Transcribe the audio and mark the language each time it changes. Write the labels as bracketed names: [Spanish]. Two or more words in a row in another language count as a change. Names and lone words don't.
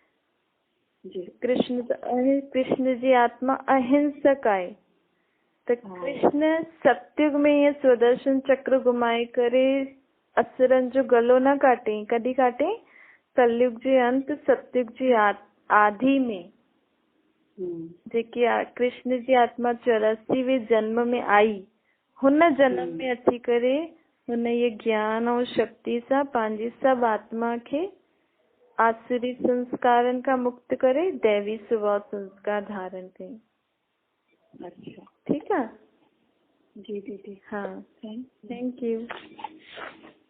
[Sindhi] कृष्ण जी आत्मा अहिंसक आहे त कृष्ण सतयुग में ईअं स्वदर्शन चक्र घुमाए करे असुरनि जो गलो न काटे। कॾहिं काटे? कलयुग जे अंत सतयुग जी आदि में जेकी कृष्ण जी आत्मा 84वें जन्म में आई हुन जन्म में अची करे हुन ये ज्ञान और शक्ति सां पंहिंजी सभु आत्मा खे आसुरी संस्कारनि खां मुक्त करे दैवी स्वभाव संस्कार धारण कई। अच्छा, ठीकु आहे जी दीदी। हाँ, [English] thank you.